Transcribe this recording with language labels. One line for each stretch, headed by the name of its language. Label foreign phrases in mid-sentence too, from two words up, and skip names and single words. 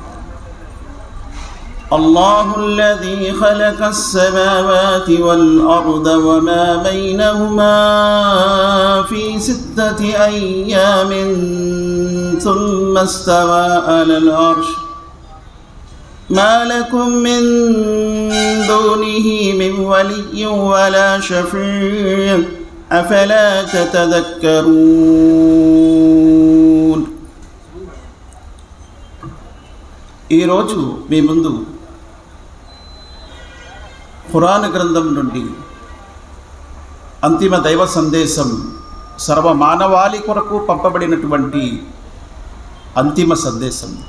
Arabic: الله الذي خلق السماوات والأرض وما بينهما في 6 أيام ثم استوى على العرش ما لكم من دونه من ولي ولا شفيع أفلا
Telugu: تتذكرون ఈ రోజు మీ ముందు ఖురాన్ గ్రంథం నుండి అంతిమ దైవ సందేశం సర్వ మానవాళి కొరకు పంపబడినటువంటి అంతిమ సందేశం.